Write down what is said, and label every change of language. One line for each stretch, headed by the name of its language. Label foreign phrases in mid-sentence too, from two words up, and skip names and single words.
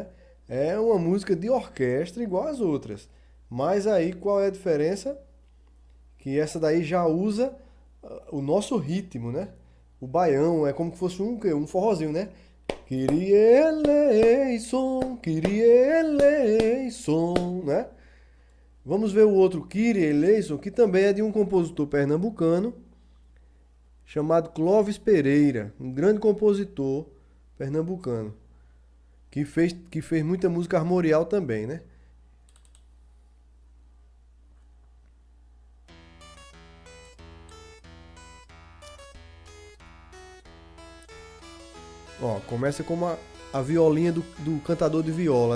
Portuguese: É uma música de orquestra igual às outras. Mas aí qual é a diferença? Que essa daí já usa o nosso ritmo, né? O baião é como se fosse um forrozinho, né?
Greek: Κύριε ἐλέησον, Κύριε ἐλέησον,
Portuguese: né? Vamos ver o outro
Greek: Κύριε ἐλέησον,
Portuguese: que também é de um compositor pernambucano chamado Clóvis Pereira, um grande compositor pernambucano, que fez muita música armorial também, né? Ó, começa com a violinha do cantador de viola, né?